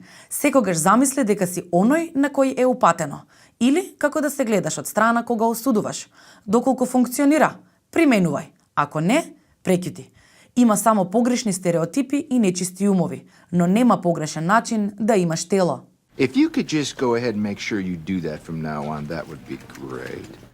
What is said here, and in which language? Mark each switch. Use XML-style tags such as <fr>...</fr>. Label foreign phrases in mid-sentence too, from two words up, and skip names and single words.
<mk>Секогаш замисли дека си оној на кој е упатено. Или како да се гледаш од страна кога осудуваш. Доколку функционира, применувај. Ако не, прекјути. Има само погрешни стереотипи и нечисти умови, но нема погрешен начин да имаш тело.</mk> <en>If you could just go ahead and make sure you do that from now on, that would be great.</en>